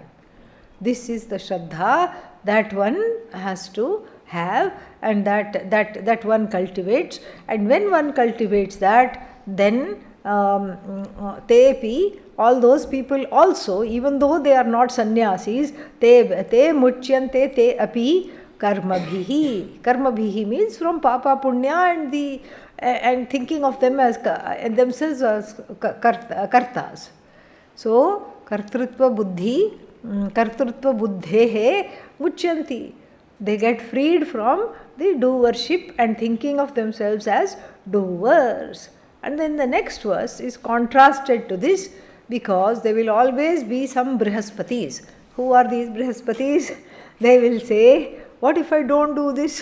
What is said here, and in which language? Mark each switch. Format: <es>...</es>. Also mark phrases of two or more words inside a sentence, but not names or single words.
<en>This is the Shraddha that one has to have, and that one cultivates. And when one cultivates that, then tepi, all those people also, even though they are not sannyasis,</en> <sa>ते मुच्यन्ते ते अपि कर्मभिः.</sa> <en>Karmabhihi means from</en> <sa>पाप पुण्य</sa> <en>and thinking of them as themselves as kartas.</en> <sa>So कर्तृत्व बुद्धेः मुच्यन्ति.</sa> <en>They get freed from the doership and thinking of themselves as doers. And then the next verse is contrasted to this, because there will always be some Brihaspatis. Who are these Brihaspatis? They will say, what if I don't do this?</en>